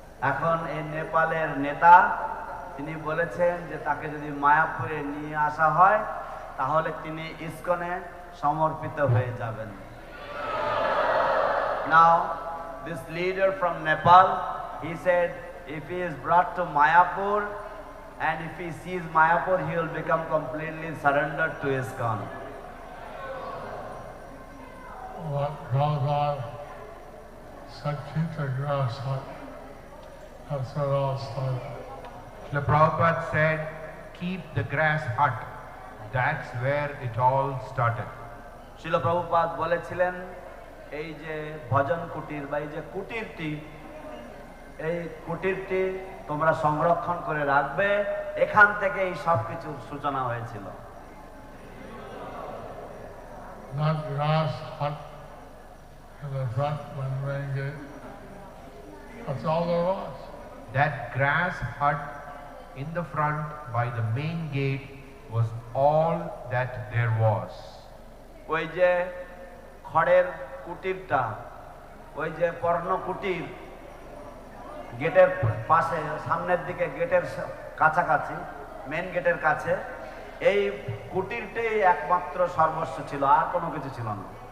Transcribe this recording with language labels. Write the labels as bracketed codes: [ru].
[bn] এখন এই নেপালের নেতা তিনি বলেছেন যে তাকে যদি মায়াপুরে নিয়ে আসা হয় তাহলে তিনি ইসকনে সমর্পিত হয়ে যাবেন। [en] Now this leader from Nepal, he said if he is brought to Mayapur and if he sees Mayapur, he will become completely surrendered to ISKCON. What Prabhupada said, keep the grass hut. That's where it all started. Srila Prabhupada said, keep the grass hut. That's where it all started. [bn] শিল প্রভুপাদ বলেছিলেন এই যে ভজন কুটির বা এই যে কুটিরটি, এই কুটিরটি তোমরা সংরক্ষণ করে রাখবে, এখান থেকে এই সব কিছুর সূচনা হয়েছিল। [en] Not grass hut in the front when the main gate. That's all there was. That grass hut in the front by the main gate was all that there was. [bn] ওই যে খড়ের কুটিরটা, ওই যে পর্ণ কুটির গেটের পাশে সামনের দিকে গেটের কাছাকাছি মেন গেটের কাছে, এই কুটিরটাই একমাত্র সর্বস্ব ছিল, আর কোনো কিছু ছিল না।